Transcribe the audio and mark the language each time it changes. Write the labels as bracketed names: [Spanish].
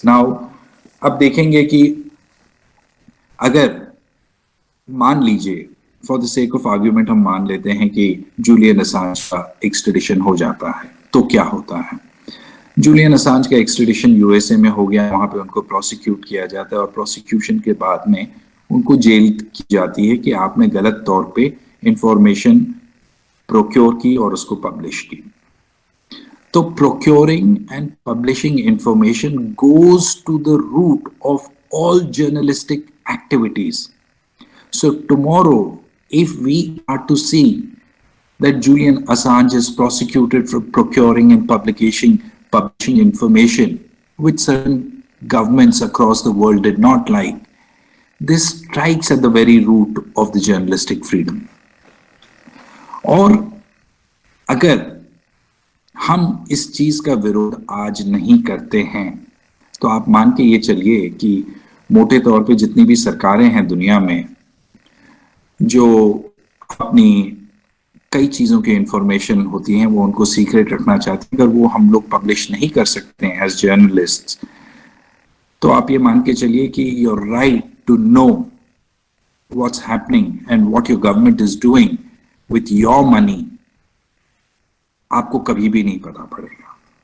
[Hindi] Now, अब देखेंगे कि अगर मान लीजिए [English] for the sake of argument [Hindi] हम मान लेते हैं कि जूलियन असांज का एक्सट्रेडिशन हो जाता है, तो क्या होता है। जूलियन असांज का एक्सट्रेडिशन यूएसए में हो गया, वहां पे उनको प्रोसिक्यूट किया जाता है और प्रोसिक्यूशन के बाद में उनको जेल की जाती है कि आपने गलत तौर पे इंफॉर्मेशन प्रोक्योर की और उसको पब्लिश की। [English] So procuring and publishing information goes to the root of all journalistic activities. So tomorrow, if we are to see that Julian Assange is prosecuted for procuring and publishing information which certain governments across the world did not like, this strikes at the very root of the journalistic freedom. [Hindi] और अगर हम इस चीज का विरोध आज नहीं करते हैं तो आप मान के ये चलिए कि मोटे तौर पे जितनी भी सरकारें हैं दुनिया में जो अपनी कई चीजों की इंफॉर्मेशन होती हैं वो उनको सीक्रेट रखना चाहती हैं, अगर वो हम लोग पब्लिश नहीं कर सकते हैं एज जर्नलिस्ट, तो आप ये मान के चलिए कि [English] your right to know what's happening and what your government is doing with your money [Hindi] आपको कभी भी नहीं पता पड़ेगा।